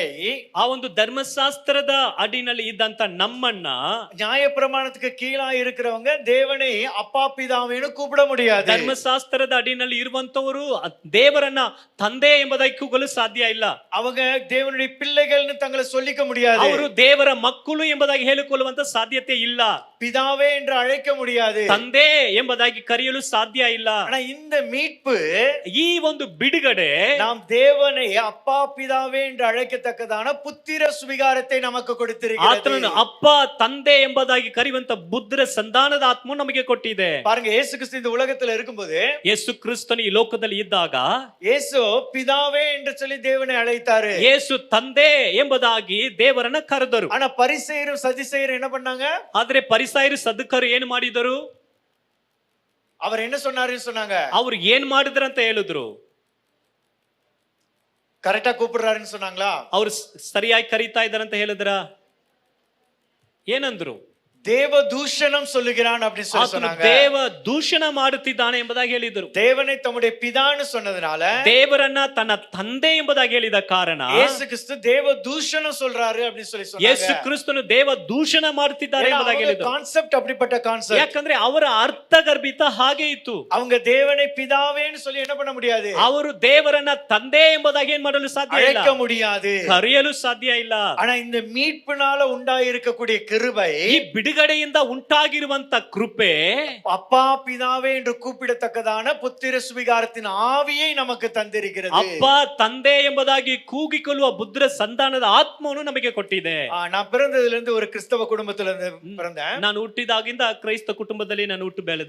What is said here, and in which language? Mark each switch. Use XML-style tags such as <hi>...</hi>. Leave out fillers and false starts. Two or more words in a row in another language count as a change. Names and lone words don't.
<kn>ಆ ಒಂದು ಧರ್ಮಶಾಸ್ತ್ರದ ಅಡಿನಲ್ಲಿ ಇದ್ದಂತ ನಮ್ಮನ್ನ,</kn> <ta>நியாயப்பிரமாணத்துக்கு கீழா இருக்கிறவங்க தேவனை அப்பா பிதாவேன்னு கூப்பிட முடியாது.</ta> <kn>ಧರ್ಮಶಾಸ್ತ್ರದ ಅಡಿನಲ್ಲಿ ಇರುವಂತವರು ದೇವರನ್ನ ತಂದೆ ಎಂಬುದಾಗಿ ಕೂಗಲು ಸಾಧ್ಯ ಇಲ್ಲ.</kn> <ta>அவங்க தேவனுடைய பிள்ளைகள்னு தங்களை சொல்லிக்க முடியாது.</ta> <kn>ಅವರು ದೇವರ ಮಕ್ಕಳು ಎಂಬುದಾಗಿ ಹೇಳಿಕೊಳ್ಳುವಂತ ಸಾಧ್ಯತೆ ಇಲ್ಲ.</kn> <ta>பிதாவே என்று அழைக்க முடியாது.</ta> <kn>ತಂದೆ ಎಂಬುದಾಗಿ ಕರೆಯಲು ಸಾಧ್ಯ ಇಲ್ಲ.</kn> <ta>ஆனா இந்த மீட்பு,</ta> <kn>ಈ ಒಂದು ಬಿಡುಗಡೆ</kn> <ta>நாம் தேவனை அப்பா பிதாவே என்று அழைக்கத்தக்கதான புத்திர சுவிகாரத்தை நமக்கு கொடுத்திருக்கிறது.</ta> <kn>ಆತನನ್ನು ಅಪ್ಪ ತಂದೆ ಎಂಬುದಾಗಿ ಕರೆಯುವಂತ ಬುದ್ಧರ ಸಂಧಾನದ ಆತ್ಮ ನಮಗೆ ಕೊಟ್ಟಿದೆ.</kn> <ta>பாருங்க, இயேசு கிறிஸ்து இந்த உலகத்துல இருக்கும்போது</ta> <kn>ಯೇಸು ಕ್ರಿಸ್ತನು ಈ ಲೋಕದಲ್ಲಿ ಇದ್ದಾಗ</kn> <ta>இயேசு பிதாவே என்று சொல்லி தேவனை அழைத்தாரு.</ta> <kn>ಯೇಸು ತಂದೆ ಎಂಬುದಾಗಿ ದೇವರನ್ನ ಕರೆದರು.</kn> <ta>ஆனா பரிசேயரும் சதுசேயரும் என்ன பண்ணாங்க?</ta> <kn>ಆದ್ರೆ ಪರಿಸಾಯರು ಸದ್ದುಕರು ಏನು ಮಾಡಿದರು?</kn> <ta>அவர் என்ன சொன்னாருன்னு சொன்னாங்க.</ta> <kn>ಅವ್ರು ಏನ್ ಮಾಡಿದ್ರು ಅಂತ ಹೇಳಿದ್ರು?</kn> <ta>கரெக்டா கூப்பிடுறாருன்னு சொன்னாங்களா?</ta> <kn>ಅವ್ರು ಸರಿಯಾಗಿ ಕರೀತಾ ಇದ್ದಾರಂತ ಹೇಳಿದ್ರ? ಏನಂದ್ರು?</kn> <ta>தேவ தூஷணம் சொல்லுகிறான் அப்படின்னு சொல்லி சொன்னாங்க.</ta> <kn>ದೇವ ದೂಷಣ ಮಾಡುತ್ತಿದ್ದಾನೆ ಎಂಬುದಾಗಿ ಹೇಳಿದರು.</kn> <ta>தேவனை தம்முடைய பிதான்னு சொன்னதுனால,</ta> <kn>ದೇವರನ್ನ ತನ್ನ ತಂದೆ ಎಂಬುದಾಗಿ ಹೇಳಿದ ಕಾರಣ</kn> <ta>இயேசு கிறிஸ்து தேவ தூஷணம் சொல்றாரு அப்படின்னு சொல்லி சொன்னாங்க.</ta> <kn>ಯೇಸು ಕ್ರಿಸ್ತನು ದೇವ ದೂಷಣ ಮಾಡುತ್ತಿದ್ದಾರೆ ಎಂಬುದಾಗಿ ಹೇಳಿದರು.</kn> <ta>கான்செப்ட் அப்படிப்பட்ட கான்செப்ட்.</ta> <kn>ಯಾಕಂದ್ರೆ ಅವರ ಅರ್ಥಗರ್ಭಿತ ಹಾಗೆ ಇತ್ತು.</kn> <ta>அவங்க தேவனை பிதாவேன்னு சொல்லி என்ன பண்ண முடியாது?</ta> <kn>ಅವರು ದೇವರನ್ನ ತಂದೆ ಎಂಬುದಾಗಿ ಏನ್ ಮಾಡಲು ಸಾಧ್ಯ ಇಲ್ಲ,</kn> <ta>அழைக்க முடியாது,</ta> <kn>ಕರೆಯಲು ಸಾಧ್ಯ ಇಲ್ಲ.</kn> <ta>ஆனா இந்த மீட்பினால உண்டாயிருக்கக்கூடிய கிருபை,</ta> <kn>ಈ ಬಿಡುಗಡೆಯಿಂದ ಉಂಟಾಗಿರುವಂತ ಕೃಪೆ,</kn> <ta>அப்பா பிதாவே என்று கூப்பிடத்தக்கதான புத்திர சுவிகாரத்தின் ஆவியை நமக்கு தந்திருக்கிறது.</ta> <kn>ಅಪ್ಪ ತಂದೆ ಎಂಬುದಾಗಿ ಕೂಗಿಕೊಳ್ಳುವ ಬುದ್ಧರ ಸಂಧಾನದ ಆತ್ಮವನ್ನು ನಮಗೆ ಕೊಟ್ಟಿದೆ.</kn> <ta>நான் பிறந்ததுல இருந்து ஒரு கிறிஸ்தவ குடும்பத்துல இருந்து பிறந்தேன்.</ta> <kn>ನಾನು ಹುಟ್ಟಿದಾಗಿಂದ ಕ್ರೈಸ್ತ ಕುಟುಂಬದಲ್ಲಿ ನಾನು ಹುಟ್ಟು ಬೆಳೆದೆ.</kn>